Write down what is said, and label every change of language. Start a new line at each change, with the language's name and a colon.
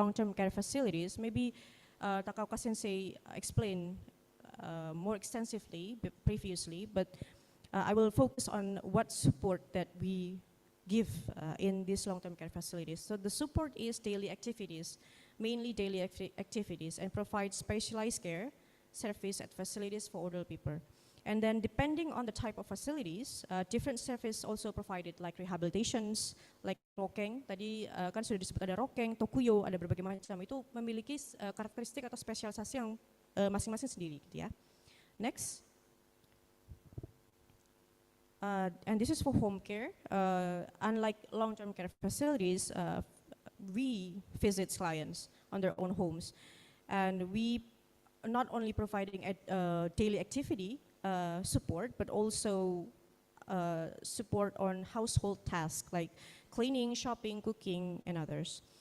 English: Long-term care facilities. Maybe Takaoka-sensei explained more extensively previously, but I will focus on what support that we give in these long-term care facilities. So the support is daily activities, mainly daily activities, and provide specialized care service at facilities for older people. And then depending on the type of facilities, different service also provided like rehabilitations, like rokeng.
Indonesian: Tadi kan sudah disebut ada rokeng, tokuyo, ada berbagai macam. Itu memiliki karakteristik atau spesialisasi yang masing-masing sendiri gitu ya.
English: Next. And this is for home care. Unlike long-term care facilities, we visit clients on their own homes. And we not only providing daily activity support, but also support on household tasks like cleaning, shopping, cooking, and others.